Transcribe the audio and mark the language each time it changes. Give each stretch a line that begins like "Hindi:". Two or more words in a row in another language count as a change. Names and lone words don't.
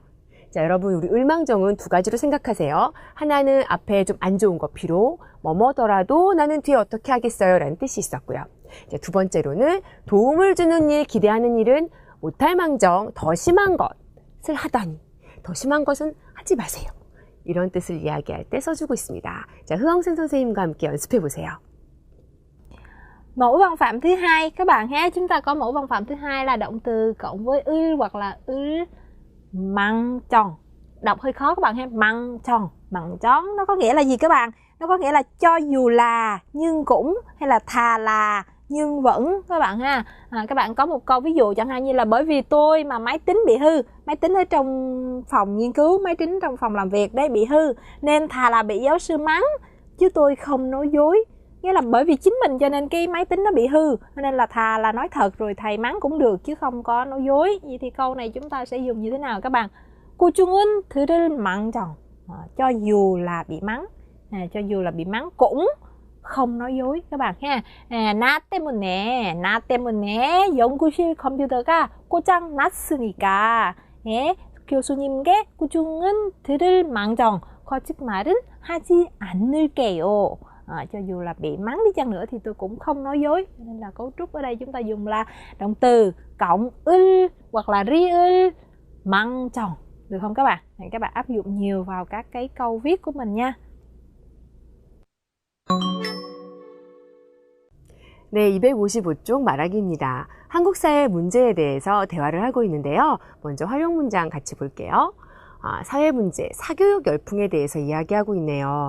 Korean: 자, 여러분 우리 을망정은 두 가지로 생각하세요. 하나는 앞에 좀 안 좋은 거, 비록 뭐뭐더라도 나는 뒤에 어떻게 하겠어요 라는 뜻이 있었고요. 자, 두 번째로는 도움을 주는 일, 기대하는 일은 못할 망정, 더 심한 것을 하다니, 더 심한 것은 하지 마세요. 이런 뜻을 이야기할 때 써주고 있습니다. 자, 흐엉생 선생님과 함께 연습해 보세요.
Vietnamese: Mẫu văn phạm thứ hai các bạn ha, chúng ta có mẫu văn phạm thứ hai là động từ cộng với ư hoặc là
Korean: 을망정.
Vietnamese: Đọc hơi khó các bạn ha,
Korean: 망정,
Vietnamese: nó có nghĩa là gì các bạn? Nó có nghĩa là cho dù là, nhưng cũng, hay là thà là, nhưng vẫn các bạn ha. Các bạn có một câu ví dụ chẳng hạn như là bởi vì tôi mà máy tính bị hư, máy tính ở trong phòng nghiên cứu, máy tính trong phòng làm việc đấy bị hư, nên thà là bị giáo sư mắng chứ tôi không nói dối. Nghĩa là bởi vì chính mình cho nên cái máy tính nó bị hư, nên là thà là nói thật rồi thầy mắng cũng được chứ không có nói dối. Vậy thì câu này chúng ta sẽ dùng như thế nào các bạn?
Korean: 꾸중은 들을 망정.
Vietnamese: Cho dù là bị mắng, cho dù là bị mắng cũng không nói dối các bạn ha.
Korean: 나 때문에 연구실 컴퓨터가 고장 났으니까 교수님께 꾸중은 들을 망정, 거짓말은 하지 않을게요.
Vietnamese: Cho dù là bị mắng đi chăng nữa thì tôi cũng không nói dối. Nên là cấu trúc ở đây chúng ta dùng là động từ cộng 을 hoặc là
Korean: ri을 망정,
Vietnamese: được không các bạn? Các bạn áp dụng nhiều vào các cái câu viết của mình nha.
Korean: 네, 255쪽 말하기입니다. 한국 사회 문제에 대해서 대화를 하고 있는데요. 먼저 활용 문장 같이 볼게요. 사회 문제, 사교육 열풍에 대해서 이야기하고 있네요.